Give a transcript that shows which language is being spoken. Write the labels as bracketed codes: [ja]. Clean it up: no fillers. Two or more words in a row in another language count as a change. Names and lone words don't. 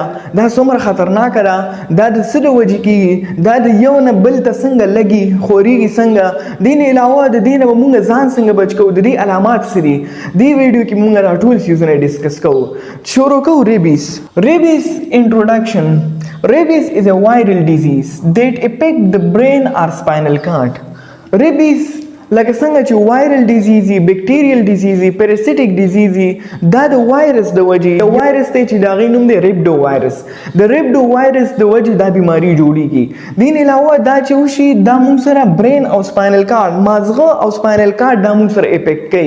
[ps] دا څومره خطرناکه ده؟ دا د څه د وجې کېږي؟ دا د یو نه بل ته څنګه لګي خورېږي څنګه؟ دې نه علاوه د دې نه به موږ ځان څنګه بچ کوو؟ د دې علامات څه دي؟ دې ویډیو کې موږ دا ټول څیزونه ډسکس کوو. شروع کوو ریبیز. [en] rabies introduction. Rabies is a viral disease that affects the brain or spinal cord. [ps] Rabies لکه څنګه چې [en] viral disease [ps] وي، [en] bacterial disease [ps] وي، [en] parasitic disease [ps] وي، دا د وایرس د وجې یو وایرس دی چې د هغې نوم دی ریبډو وایرس. د ریبډو وایرس د وجې دا بیماري جوړیږي. دین علاوه دا چې وشي دا موږ سره برین او [en] spinal cord [ps] مازغه او [en] spinal cord [ps] دا موږ سره افیکټ کوي.